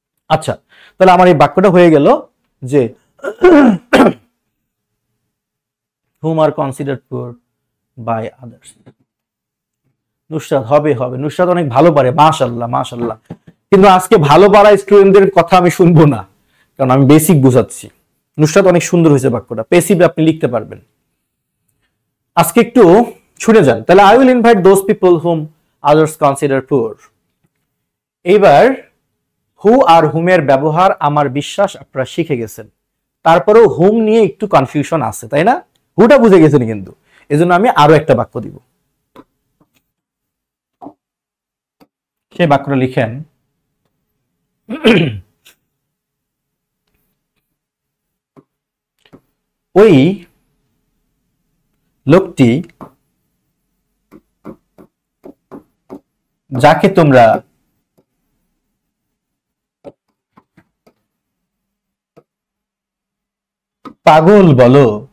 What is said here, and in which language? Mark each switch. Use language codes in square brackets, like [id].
[bn] আচ্ছা, তাহলে আমার এই বাক্যটা হয়ে গেল যে [en] whom are considered poor by others. [bn] Nusrat হবে হবে, নুসরাত অনেক ভালো পারে, মাশাআল্লাহ মাশাআল্লাহ। কিন্তু আজকে ভালো পারা স্টুডেন্টদের কথা আমি শুনবো না, কারণ আমি বেসিক বুঝাচ্ছি। নুসরাত অনেক সুন্দর হয়েছে বাক্যটা, পেসিভ আপনি লিখতে পারবেন। আজকে একটু শুনে যান। [en] তাহলে I will invite those people whom others consider poor. [bn] এইবার হু আর হুমের ব্যবহার আমার বিশ্বাস আপনারা শিখে গেছেন, তারপরেও হুম নিয়ে একটু কনফিউশন আছে, তাই না? হুটা বুঝে গেছেন কিন্তু, এজন্য আমি আরো একটা বাক্য দিব। সেই বাক্যটা লিখেন, ওই লোকটি যাকে তোমরা পাগল বলো